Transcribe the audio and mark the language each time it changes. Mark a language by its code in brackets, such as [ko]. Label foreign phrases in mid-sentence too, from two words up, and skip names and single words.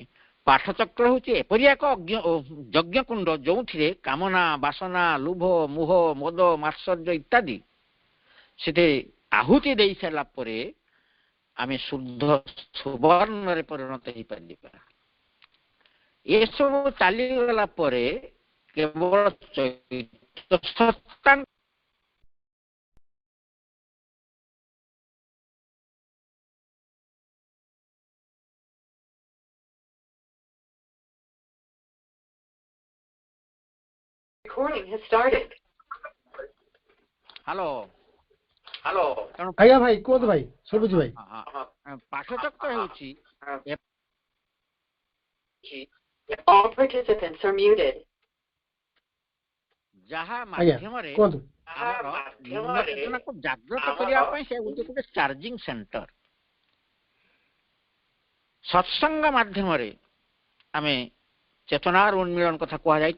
[or] ପାଠଚକ୍ର ହେଉଛି ଏପରି ଏକ ଯଜ୍ଞକୁଣ୍ଡ ଯେଉଁଥିରେ କାମନା, ବାସନା, ଲୋଭ, ମୋହ, ମଦ, ମାତ୍ସର୍ଯ୍ୟ ଇତ୍ୟାଦି ସେଥିରେ ଆହୁତି ଦେଇ ସାରିଲା ପରେ ଆମେ ଶୁଦ୍ଧ ସୁବର୍ଣ୍ଣରେ ପରିଣତ ହେଇପାରିବା। ଏସବୁ ଚାଲିଗଲା ପରେ କେବଳ ଚୈତ ସତ୍ତା [en] Recording has started. [or] ହ୍ୟାଲୋ ଆଜ୍ଞା ଭାଇ କୁହନ୍ତୁ ଭାଇ, ଶୁଭୁଛି ଭାଇ। ପାଠଚକ୍ର ହେଉଛି [en] All participants are muted. [or] ଯାହା ଆଜ୍ଞା ମାଧ୍ୟମରେ କୁହନ୍ତୁ। ଆମର ନିମ୍ନ ଚେତନାକୁ ଜାଗ୍ରତ କରିବା ପାଇଁ ସେ ହେଉଛି ଗୋଟେ ଚାର୍ଜିଂ ସେଣ୍ଟର। ସତ୍ସଙ୍ଗ ମାଧ୍ୟମରେ ଆମେ ଚେତନାର ଉନ୍ମୀଳନ କଥା କୁହାଯାଇଛି।